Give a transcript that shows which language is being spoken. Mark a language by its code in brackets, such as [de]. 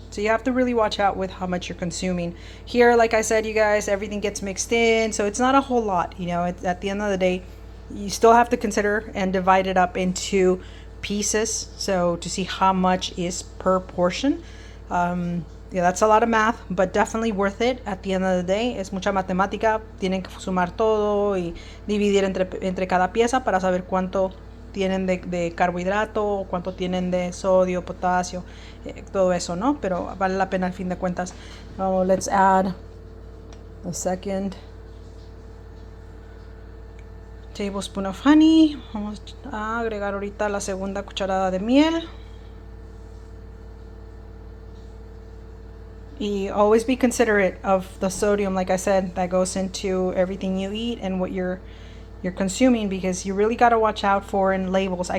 [en] So you have to really watch out with how much you're consuming. Here, like I said, you guys, everything gets mixed in, so it's not a whole lot. At the end of the day, you still have to consider and divide it up into pieces, so to see how much is per portion. Yeah, that's a lot of math, but definitely worth it at the end of the day. [es] Es mucha matemática, tienen que sumar todo y dividir entre cada pieza para saber cuánto tienen de carbohidrato, cuánto tienen de sodio, potasio, todo eso, ¿no? Pero vale la pena al fin de cuentas. [en] Oh, let's add a second tablespoon of honey. [es] Vamos a agregar ahorita la segunda cucharada de miel. [en] You always be considerate of the sodium, like I said, that goes into everything you eat and what you're consuming, because you really got to watch out for in labels.